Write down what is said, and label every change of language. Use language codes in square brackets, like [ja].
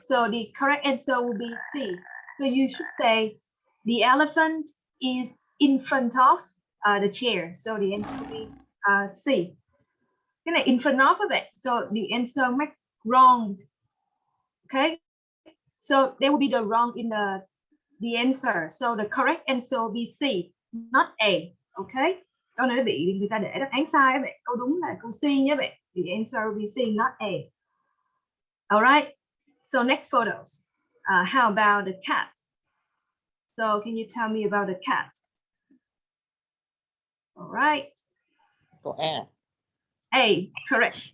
[en] So the correct answer will be C. So you should say the elephant is in front of the chair. So the answer will be C. [vi] Cái này [en] in front of it. So the answer make wrong. Okay, so there will be the wrong in the answer. So the correct answer will be C, not A. Okay. [vi] Câu này nó bị người ta để đáp án sai các bạn. Câu đúng là câu C nhé bạn. [en] The answer will be C, not A. All right. So next photos. How about the cat? So can you tell me about the cat? All right. [vi] Câu A. [en] A, correct.